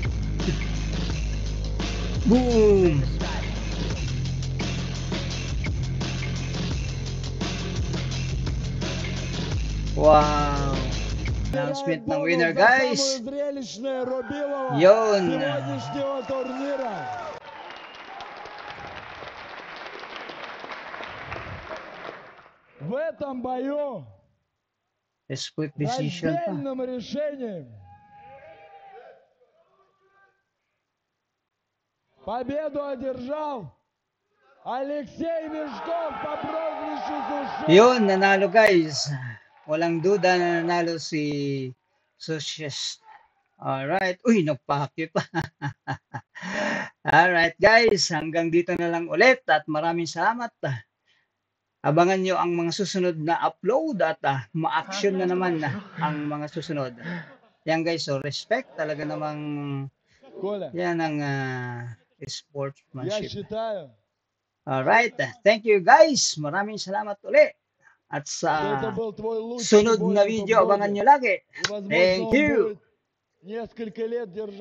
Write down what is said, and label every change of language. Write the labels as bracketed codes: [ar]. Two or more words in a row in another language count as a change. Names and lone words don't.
[tl] Boom! Wow! Announcement ng winner, guys. Yun. [ru] В этом бою [en] Split decision [tl] pa. [ru] раздельным решением победу одержал Алексей Мешков по прозвищу Суши. [tl] Yun, nanalo guys. Walang duda na nanalo si Sushes. Alright. Uy, nagpakyo pa. [en] Alright guys, [tl] hanggang dito na lang ulit at maraming salamat. Abangan nyo ang mga susunod na upload at ma-action na naman ang mga susunod. Yan guys, so respect talaga namang [ru] Коля, [tl] yan ang [ru] я [tl] sportsmanship. [ru] считаю, [en] Alright, thank you guys. [tl] Maraming salamat ulit. At [ru] что [tl] sa [ru] это был твой лучший [tl] sunod [ru] бой [tl] na [ru] в этом [tl] video, abangan [ru] годе. [tl] nyo lagi. [ru] И, возможно, [en] Thank [ru] он [en] you. [ru] будет несколько лет держать.